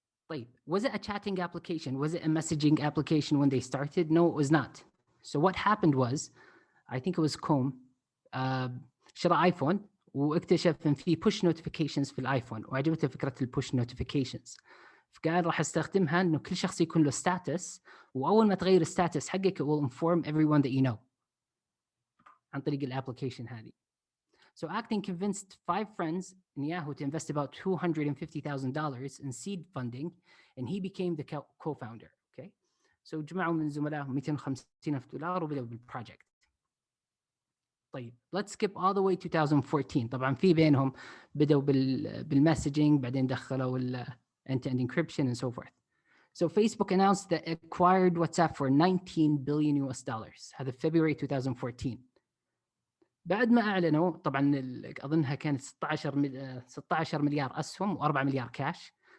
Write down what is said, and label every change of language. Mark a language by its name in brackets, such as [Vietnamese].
[English] طيب, was it a chatting application? Was it a messaging application when they started? No, it was not. [Arabic] So what happened was, I think it was Koum, شرى ايفون واكتشف ان في push notifications في الايفون وعجبته فكره البوش notifications. فقال راح استخدمها انه كل شخص يكون له ستاتس, واول ما تغير الستاتس حقك it will inform everyone that you know عن طريق الابلكيشن هذه. [English] So Acton convinced 5 friends in Yahoo to invest about $250,000 in seed funding, and he became the co-founder. [Arabic] Okay, so جمعوا من زملائهم $250,000 وبدأوا بالبروجكت. [English] طيب, let's skip all the way 2014. [Arabic] طبعا في بينهم بدأوا بالمسجing, بعدين دخلوا end-to-end encryption and so forth. [English] So Facebook announced that it acquired WhatsApp for $19 billion. [Arabic] هذا February 2014. بعد ما اعلنوا, طبعا اظنها كانت 16 مليار اسهم و4 مليار كاش.